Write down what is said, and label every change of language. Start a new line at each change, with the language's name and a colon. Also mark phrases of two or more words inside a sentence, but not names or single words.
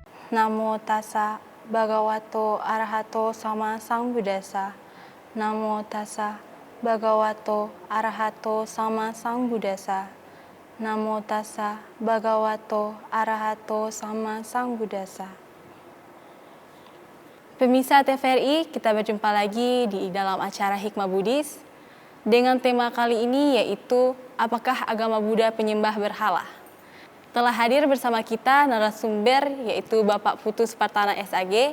Pali: Namo tassa bhagavato arahato sama sambuddhassa. Namo tassa bhagavato arahato sama sambuddhassa. Namo tassa bhagavato arahato sama sambuddhassa.
Indonesian: Pemirsa TVRI, kita berjumpa lagi di dalam acara Hikmah Buddhis dengan tema kali ini yaitu apakah agama Buddha penyembah berhala? Telah hadir bersama kita narasumber yaitu Bapak Putu Spartana SAG.